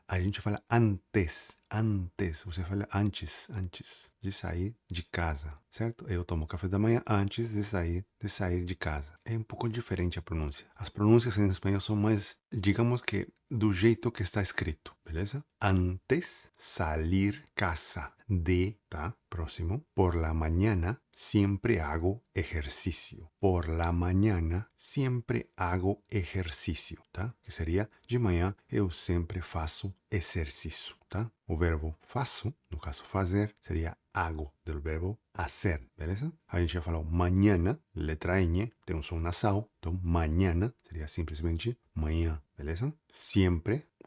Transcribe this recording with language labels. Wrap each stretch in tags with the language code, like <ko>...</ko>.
<pt>A gente fala antes, antes. Você fala antes de sair de casa, certo? Eu tomo café da manhã antes de sair de casa. É um pouco diferente a pronúncia. As pronúncias em espanhol são mais, digamos que, do jeito que está escrito, beleza?</pt> <es>Antes salir casa de,</es> <pt>tá? Próximo.</pt> <es>Por la mañana siempre hago ejercicio. Por la mañana siempre hago ejercicio,</es> <pt>tá? Que seria de manhã eu sempre faço exercício, tá? O verbo faço, no caso fazer, seria hago, do verbo hacer, beleza? A gente já falou mañana, letra N, tem som nasal, então mañana seria simplesmente manhã, beleza? Sempre,</pt>